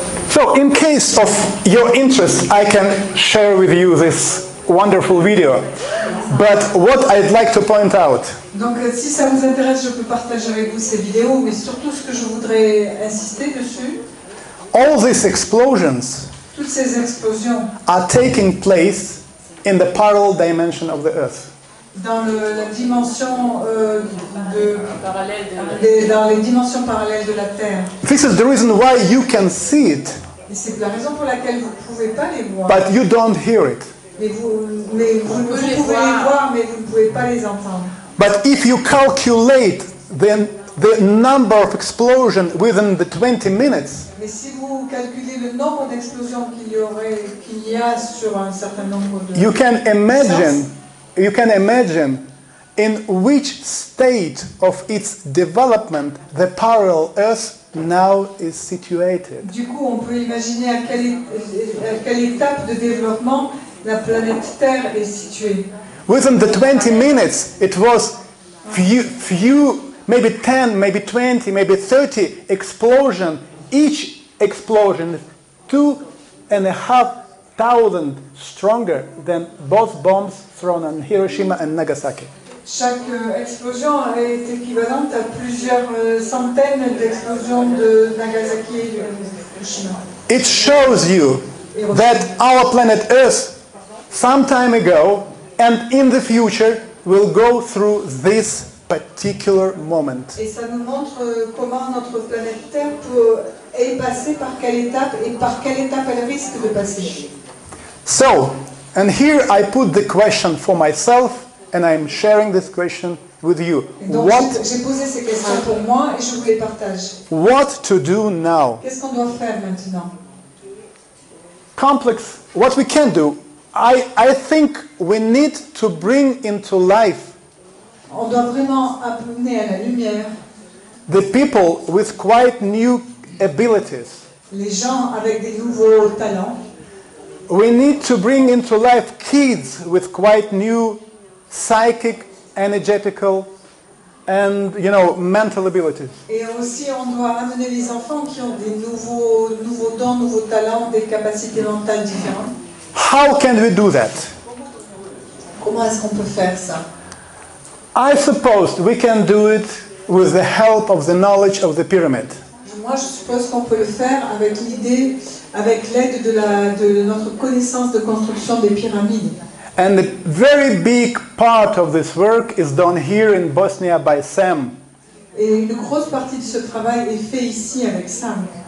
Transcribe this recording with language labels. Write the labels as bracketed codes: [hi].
[en] So in case of your interest, I can share with you this wonderful video. But what I'd like to point out, [fr] Donc si ça vous intéresse, je peux partager avec vous ces vidéos, mais surtout ce que je voudrais insister dessus, [en] all these explosions [fr] toutes ces explosions [en] are taking place in the parallel dimension of the Earth. [fr] dans la dimension dans les dimensions parallèles de la Terre. [en] This is the reason why you can see it, [fr] Et c'est la raison pour laquelle vous ne pouvez pas les voir. [en] but you don't hear it. [fr] Mais vous pouvez les voir, mais vous ne pouvez pas les entendre. [en] But if you calculate then the number of explosions within the 20 minutes, [fr] Mais si vous calculez le nombre d'explosions qu'il y a sur un certain nombre de [en] you can imagine in which state of its development the parallel Earth now is situated. [fr] Du coup, on peut imaginer à quelle étape de développement la planète Terre est située. [en] Within the 20 minutes, it was few, maybe 10, maybe 20, maybe 30 explosions. Each explosion is 2,500 stronger than both bombs thrown on Hiroshima and Nagasaki. [fr] Chaque explosion est équivalente à plusieurs centaines d'explosions de Nagasaki et de Hiroshima. [en] It shows you that our planet Earth, some time ago and in the future, will go through this particular moment. [fr] Et ça nous montre comment notre planète Terre est passée par quelle étape et par quelle étape elle risque de passer. [en] So, and here I put the question for myself, and I'm sharing this question with you. [fr] Et donc j'ai posé ces questions pour moi et je vous les partage. [en] What to do now? [fr] Qu'est-ce qu'on doit faire maintenant? [en] Complex. What we can do. I think we need to bring into life [fr] On doit vraiment amener à la lumière [en] the people with quite new abilities. [fr] les gens avec des nouveaux talents. [en] We need to bring into life kids with quite new psychic, energetical, and mental abilities. [fr] Et aussi, on doit amener les enfants qui ont des nouveaux dons, nouveaux talents, des capacités mentales différentes. [en] How can we do that? [fr] Comment est-ce qu'on peut faire ça? [en] I suppose we can do it with the help of the knowledge of the pyramid. [fr] Moi, je suppose qu'on peut le faire avec l'aide de notre connaissance de construction des pyramides. [en] And a very big part of this work is done here in Bosnia by Sam. [fr] Et une grosse partie de ce travail est fait ici avec Sam.